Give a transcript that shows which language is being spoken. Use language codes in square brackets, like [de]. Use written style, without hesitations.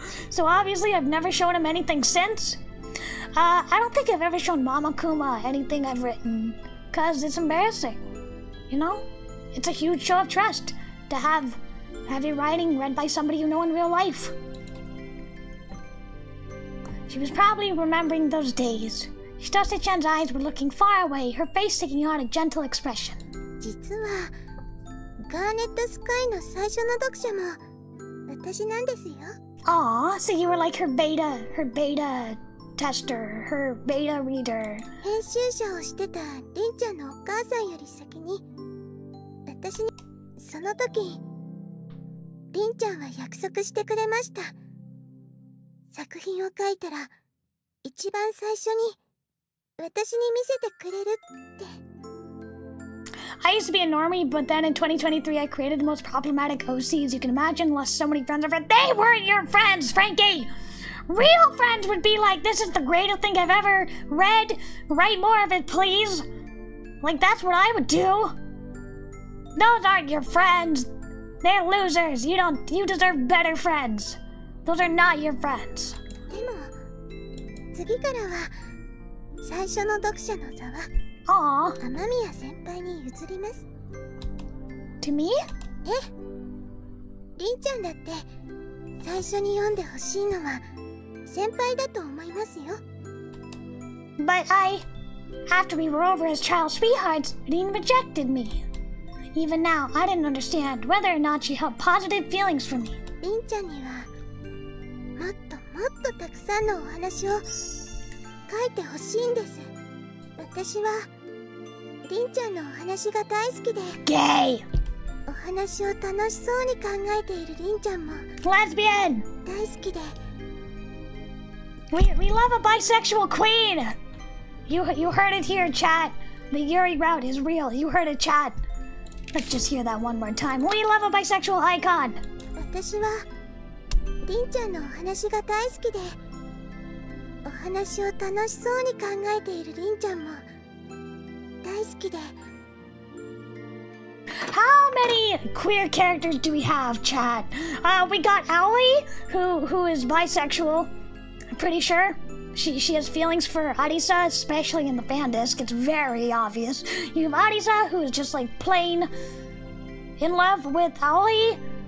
[en] So obviously I've never shown him anything since. I don't think I've ever shown Mama Kuma anything I've written, because it's embarrassing, you know? It's a huge show of trust to have your writing read by somebody you know in real life. She was probably remembering those days. Chitose-chan's eyes were looking far away, her face taking on a gentle expression. [ja] 実はガーネットスカイの最初の読者も私なんですよ。 [en] Aw, so you were like her beta tester, her beta reader. [ja] 編集者をしてたリンちゃんのお母さんより先に私にその時リンちゃんは約束してくれました。作品を書いたら一番最初に私に見せてくれるって。 [en] I used to be a normie, but then in 2023 I created the most problematic OCs you can imagine, lost so many friends over it. They weren't your friends, Frankie! Real friends would be like, this is the greatest thing I've ever read. Write more of it, please. Like, that's what I would do. Those aren't your friends. They're losers. You deserve better friends. Those are not your friends. [ja] でも次からは最初の読者の座は [en] Aww. [ja] 雨宮先輩に譲ります。 [en] To me? [ja] ええ、りんちゃんだって最初に読んでほしいのは先輩だと思いますよ。 [en] But after we were over as child sweethearts, Rin rejected me. Even now, I didn't understand whether or not she held positive feelings for me. [ja] りんちゃんにはもっともっとたくさんのお話を書いてほしいんです。私はりんちゃんのお話が大好きで [en] Gay! [ja] お話を楽しそうに考えているりんちゃんも [en] Lesbian! [ja] 大好きで [en] We love a bisexual queen! You heard it here, chat. The Yuri route is real. You heard it, chat. Let's just hear that one more time. We love a bisexual icon! [ja] 私はりんちゃんのお話が大好きでお話を楽しそうに考えているりんちゃんも大好きで [en] How many queer characters do we have, chat? We got Aoi, who is bisexual. I'm pretty sure. She has feelings for Arisa, especially in the fan disc. It's very obvious. You have Arisa, who is just like plain in love with Aoi.